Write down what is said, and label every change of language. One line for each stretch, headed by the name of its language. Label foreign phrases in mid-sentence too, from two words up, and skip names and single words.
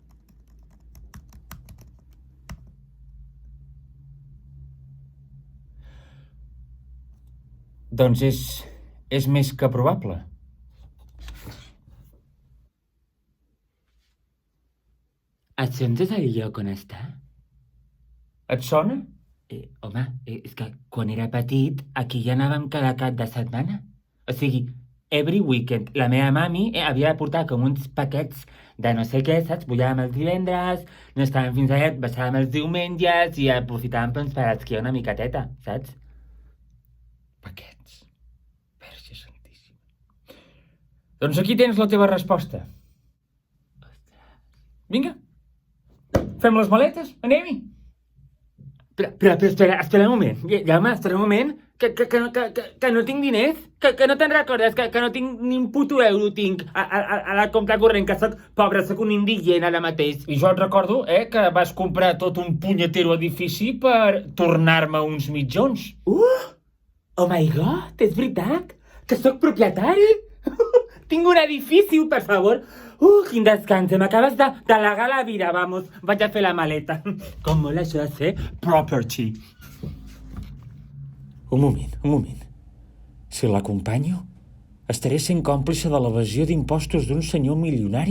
Catalan: Doncs és més que probable. Això ens és el lloc on està? Et sona? Home, és que quan era petit aquí ja anàvem cada cap de setmana. O sigui,
English: every weekend
Catalan: la meva mami havia de portar com uns paquets de no sé què, saps? Pujàvem els divendres, no estàvem fins allà, baixàvem els diumenges i aprofitàvem doncs, per esquiar una miqueteta, saps? Paquets. Verge Santíssima. Doncs aquí tens la teva resposta. Vinga. Fem les maletes? Anem-hi. Però espera un moment. Jaume, espera un moment. Que no tinc diners. Que no te'n recordes. Que no tinc ni un puto euro tinc a la compta corrent. Que soc pobre, soc un indigent ara mateix. I jo et recordo, que vas comprar tot un punyetero edifici per tornar-me uns mitjons.
English: Oh my god,
Catalan: és veritat? Que sóc propietari? Tinc un edifici, per favor. Quin descans, m'acabes d'al·legar la vida, vamos. Vaig a fer la maleta. Com mola això de ser property. Un moment. Si l'acompanyo, estaré sent còmplice de l'evasió d'impostos d'un senyor milionari.